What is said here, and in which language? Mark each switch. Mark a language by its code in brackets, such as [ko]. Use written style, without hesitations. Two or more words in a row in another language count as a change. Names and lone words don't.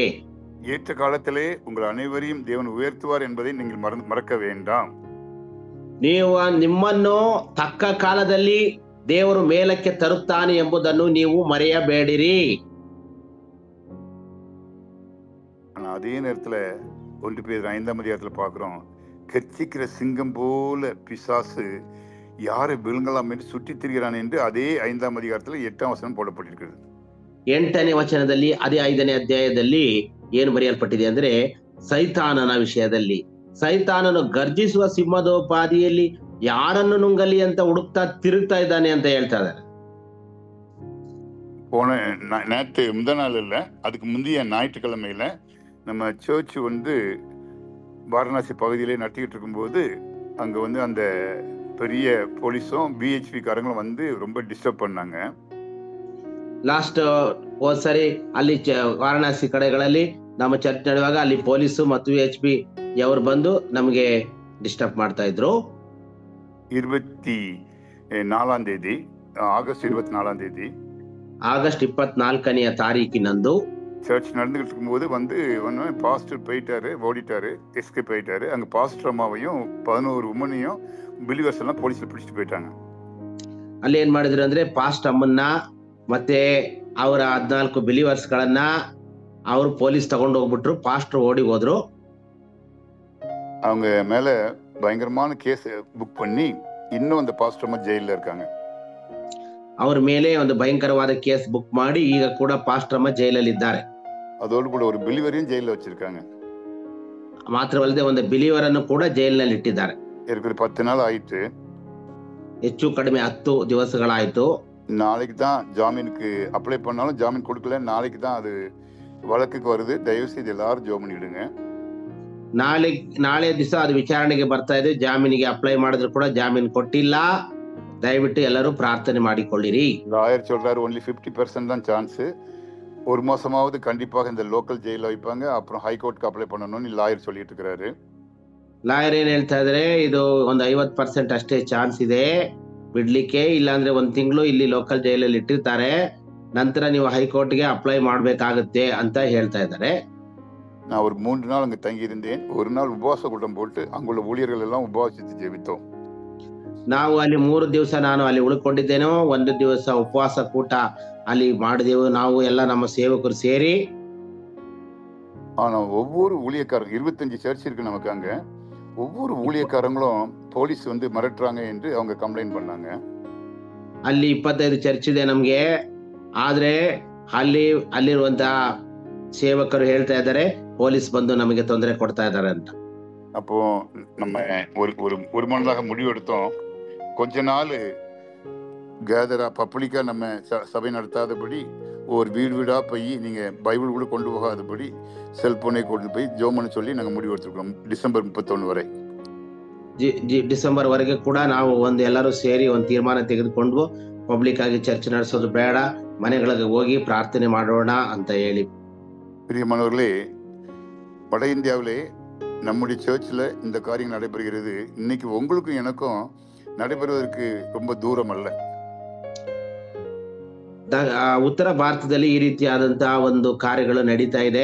[ta] ஏற்ற காலத்திலே உங்கள் அனைவரையும் தேவன் உயர்த்துவார் என்பதை நீங்கள் மறக்க வேண்டாம். [kn] ನೀವು ನಿಮ್ಮನ್ನು ತಕ್ಕ ಕಾಲದಲ್ಲಿ ದೇವರು ಮೇಲಕ್ಕೆ ತರುತ್ತಾನೆ ಎಂಬುದನ್ನು ನೀವು ಮರೆಯಬೇಡಿರಿ. [ta] ஆனா அதே நேரத்துல 1 பேதுரு 5ஆம் அதிகாரத்துல பார்க்கிறோம், கர்ச்சிக்கிற சிங்கம் போல பிசாசு யாரை விழுங்கலாம் என்று சுற்றி திரிகிறான் என்று அதே 5ஆம் அதிகாரத்துல 8ஆம் வசனம் போடப்பட்டிருக்கிறது. [kn] 8ನೇ ವಚನದಲ್ಲಿ ಅದೇ 5ನೇ ಅಧ್ಯಾಯದಲ್ಲಿ ಏನು ಬರೆಯಲ್ಪಟ್ಟಿದೆ ಅಂದ್ರೆ, ಸೈತಾನನ ವಿಷಯದಲ್ಲಿ ಸೈತಾನನು ಗರ್ಜಿಸುವ ಸಿಂಹದೋಪಾದಿಯಲ್ಲಿ ಯಾರನ್ನು ನುಂಗಲಿ ಅಂತ ಹುಡುಕ್ತಾ ತಿರುಗ್ತಾ ಇದ್ದಾನೆ ಅಂತ ಹೇಳ್ತಾ ಇದ್ದಾರೆ. [ta] போன நேற்று முத நாள் இல்லை, அதுக்கு முந்தைய ஞாயிற்றுக்கிழமையில நம்ம சர்ச் வாரணாசி பகுதியிலே நடத்திக்கிட்டு இருக்கும்போது அங்க அந்த பெரிய போலீஸும் பிஹெச்பி காரங்களும் ரொம்ப டிஸ்டர்ப் பண்ணாங்க. [kn] ಲಾಸ್ಟ್ ಹೋದ್ಸರಿ ಅಲ್ಲಿ ವಾರಣಾಸಿ ಕಡೆಗಳಲ್ಲಿ ನಮ್ಮ ಚರ್ಚ್ ನಡೆಯುವಾಗ ಅಲ್ಲಿ ಪೊಲೀಸು ಮತ್ತು VHP ಅವರು ಬಂದು ನಮಗೆ ಡಿಸ್ಟರ್ಬ್ ಮಾಡ್ತಾ ಇದ್ರು. [ta] 24ஆம் தேதி, ஆகஸ்ட் 24ஆம் தேதி, [kn] ಆಗಸ್ಟ್ 24ನೆಯ ತಾರೀಕಿನಂದು [ta] சர்ச் நடந்துகிட்டு இருக்கும்போது பாஸ்டர் போயிட்டாரு, ஓடிட்டாரு, எஸ்கேப் ஆயிட்டாரு. அங்க பாஸ்டர் அம்மாவையும் 11 உமனையும் பிலிவர்ஸ் எல்லாம் போலீஸ்ல பிடிச்சிட்டு போயிட்டாங்க. [kn] ಅಲ್ಲಿ ಏನ್ ಮಾಡಿದ್ರು ಅಂದ್ರೆ, ಪಾಸ್ಟ್ ಅಮ್ಮನ್ನ ಮತ್ತೆ ಅವರ 14 ಬಿಲಿವರ್ಸ್ ಗಳನ್ನ ಅವರು ಪೊಲೀಸ್ ತಗೊಂಡು ಹೋಗ್ಬಿಟ್ರು. ಪಾಸ್ಟರ್ ಓಡಿ ಹೋದ್ರು. [ta] அவங்க மேல பயங்கரமான [en] case book [ta] பண்ணி இன்னும் அந்த பாஸ்டர் அம்மா ஜெயில இருக்காங்க. [kn] ಅವ್ರ ಮೇಲೆ ಒಂದು ಭಯಂಕರವಾದ [en] case book [kn] ಮಾಡಿ ಈಗ ಕೂಡ ಪಾಸ್ಟರ್ ಅಮ್ಮ ಜೈಲಲ್ಲಿ ಇದ್ದಾರೆ. [ta] அதோடு கூட ஒரு பிலிவரையும் ஜெயில வச்சிருக்காங்க. [kn] ಮಾತ್ರವಲ್ಲದೆ ಒಂದು ಬಿಲಿವರ್ ಅನ್ನು ಕೂಡ ಜೈಲಿನಲ್ಲಿ ಇಟ್ಟಿದ್ದಾರೆ. [ta] இருக்கிற 10 நாள் ஆயிட்டு, [kn] ಹೆಚ್ಚು ಕಡಿಮೆ 10 ದಿವಸಗಳಾಯ್ತು. [ta] நாளைக்கு தான் ஜாமீனுக்கு அப்ளை பண்ணாலும் ஜாமீன் கொடுக்கல. நாளைக்கு தான் அது வழக்குக்கு வருது. தயவு செய்து எல்லாரும் ஜெபம் பண்ணிடுங்க. [kn] ನಾಳೆ ದಿವಸ ಅದು ವಿಚಾರಣೆಗೆ ಬರ್ತಾ ಇದೆ. ಜಾಮೀನಿಗೆ ಅಪ್ಲೈ ಮಾಡಿದ್ರು ಕೂಡ ಜಾಮೀನು ಕೊಟ್ಟಿಲ್ಲ. ದಯವಿಟ್ಟು ಎಲ್ಲರೂ ಪ್ರಾರ್ಥನೆ ಮಾಡಿಕೊಳ್ಳಿರಿ. [ta] லாயர் சொல்றாரு only 50% தான் சான்ஸ். 1 மாசமாவது கண்டிப்பாக இந்த லோக்கல் ஜெயில வைப்பாங்க, அப்புறம் ஹைகோர்ட்க்கு அப்ளை பண்ணணும்னு லாயர் சொல்லிட்டு இருக்காரு. [kn] ಲಾಯರ್ ಏನ್ ಹೇಳ್ತಾ ಇದಾರೆ, ಇದು ಒಂದು 50% ಅಷ್ಟೇ ಚಾನ್ಸ್ ಇದೆ ಬಿಡ್ಲಿಕ್ಕೆ, ಇಲ್ಲಾಂದ್ರೆ 1 ತಿಂಗಳು ಇಲ್ಲಿ ಲೋಕಲ್ ಜೈಲಲ್ಲಿ ಇಟ್ಟಿರ್ತಾರೆ, ನಂತರ ನೀವು ಹೈಕೋರ್ಟ್ಗೆ ಅಪ್ಲೈ ಮಾಡ್ಬೇಕಾಗುತ್ತೆ ಅಂತ ಹೇಳ್ತಾ ಇದ್ದಾರೆ. [ta] நான் ஒரு 3 நாள் அங்க தங்கி இருந்தேன். ஒரு நாள் உபவாச கூட்டம் போட்டு அங்குள்ள ஊழியர்கள் எல்லாம் உபவாசித்து ஜெபித்தோம். [kn] ನಾವು ಅಲ್ಲಿ 3 ದಿವಸ ನಾನು ಅಲ್ಲಿ ಉಳ್ಕೊಂಡಿದ್ದೇನೋ, 1 ದಿವಸ ಉಪವಾಸ ಕೂಟ ಅಲ್ಲಿ ಮಾಡಿದೆವು ನಾವು ಎಲ್ಲ ನಮ್ಮ ಸೇವಕರು ಸೇರಿ. [ta] ஆனா ஒவ்வொரு ஊழியக்காரங்க 25 சர்ச் இருக்கு நமக்கு அங்க. ஒவ்வொரு ஊழியக்காரங்களும் போலீஸ் மிரட்டுறாங்க என்று அவங்க கம்ப்ளைண்ட் பண்ணாங்க. [kn] ಅಲ್ಲಿ 25 ಚರ್ಚ್ ಇದೆ ನಮ್ಗೆ, ಆದ್ರೆ ಅಲ್ಲಿರುವಂತ ಸೇವಕರು ಹೇಳ್ತಾ ಇದ್ದಾರೆ ಪೊಲೀಸ್ ಬಂದು ನಮಗೆ ತೊಂದರೆ ಕೊಡ್ತಾ ಇದ್ದಾರೆ ಅಂತ. [ta] அப்போ நம்ம ஒரு மனதாக முடிவெடுத்தோம், கொஞ்ச நாள் கேதரா பப்ளிக்கா நம்ம சபை நடத்தாதபடி, ஒரு வீடு வீடா போய் நீங்க பைபிள் கூட கொண்டு போகாதபடி செல்போனை கொண்டு போய் ஜோமன்னு சொல்லி நாங்க முடிவெடுத்துருக்கோம். டிசம்பர் 31 வரை, [kn] ಡಿಸೆಂಬರ್ ವರೆಗೆ ಕೂಡ ನಾವು ಎಲ್ಲರೂ ಸೇರಿ ಒಂದು ತೀರ್ಮಾನ ತೆಗೆದುಕೊಂಡು ಪಬ್ಲಿಕ್ ಆಗಿ ಚರ್ಚ್ ನಡೆಸೋದು ಬೇಡ, ಮನೆಗಳಿಗೆ ಹೋಗಿ ಪ್ರಾರ್ಥನೆ ಮಾಡೋಣ ಅಂತ ಹೇಳಿ. [ta] பிரியமானவர்களே, வட இந்தியாவிலே நம்முடைய சர்ச்சில் இந்த காரியம் நடைபெறுகிறது. இன்னைக்கு உங்களுக்கும் எனக்கும் நடைபெறுவதற்கு ரொம்ப தூரம் அல்ல. [kn] ಉತ್ತರ ಭಾರತದಲ್ಲಿ ಈ ರೀತಿಯಾದಂತಹ ಒಂದು ಕಾರ್ಯಗಳು ನಡೀತಾ ಇದೆ.